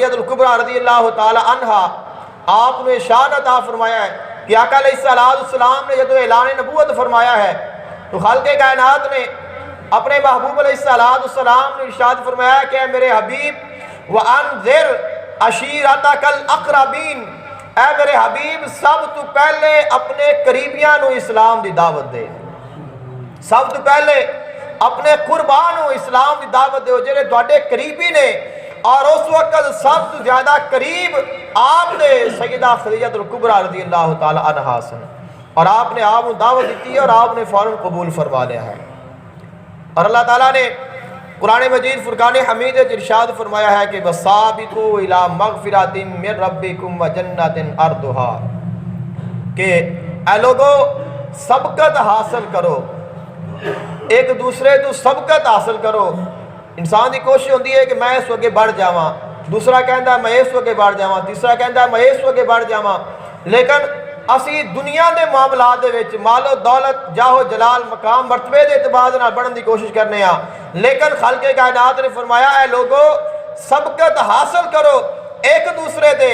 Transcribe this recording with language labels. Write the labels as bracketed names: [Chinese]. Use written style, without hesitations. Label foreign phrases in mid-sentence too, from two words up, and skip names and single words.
[Urdu] الکبریٰ رضی اللہ تعالیٰ عنہا آپ نے شان عطا فرمایا ہے کہ آقا علیہ السلام نے جدو اعلان نبوت فرمایا ہے تو خالق کائنات نے اپنے محبوب علیہ السلام نے ارشاد فرمایا کہ اے میرے حبیب [Arabic] وَأَنذِرْ عَشِيرَتَكَ الْأَقْرَبِينَ، [Punjabi] اے میرے حبیب سب تو پہلے اپنے قریبیاں نو اسلام دی دعوت دے، سب تو پہلے اپنے قربان نو اسلام دی دعوت دے جڑے تواڈے قریبی نے۔ [Urdu] اور اس وقت سب تو زیادہ قریب آپ نے سیدہ خدیجہ الکبریٰ رضی اللہ تعالی عنہا سن، اور آپ نے آپ کو دعوت دیتی ہے اور آپ نے فوراً قبول فرما لیا ہے۔ اور اللہ تعالیٰ نے قرآن مجید فرقان حمید ارشاد فرمایا ہے کہ [Arabic] وَسَابِقُوا إِلَىٰ مَغْفِرَةٍ مِّن رَبِّكُمْ وَجَنَّةٍ أَرْضُهَا، [Urdu] کہ اے لوگو سبقت حاصل کرو، ایک دوسرے تو سبقت حاصل کرو۔ [Punjabi] انسان کی کوشش ہوتی ہے کہ میں اس وگے بڑھ جاواں، دوسرا کہندا ہے میں اس وگے بڑھ جاواں، تیسرا کہندا ہے میں اس وگے بڑھ جاواں، لیکن اسی دنیا دے معاملات دے وچ مال و دولت جاہ و جلال مقام مرتبے دے اعتبار نال بڑھن دی کوشش کرنے ہاں، لیکن خالق کائنات نے فرمایا اے لوگو سبقت حاصل کرو ایک دوسرے دے۔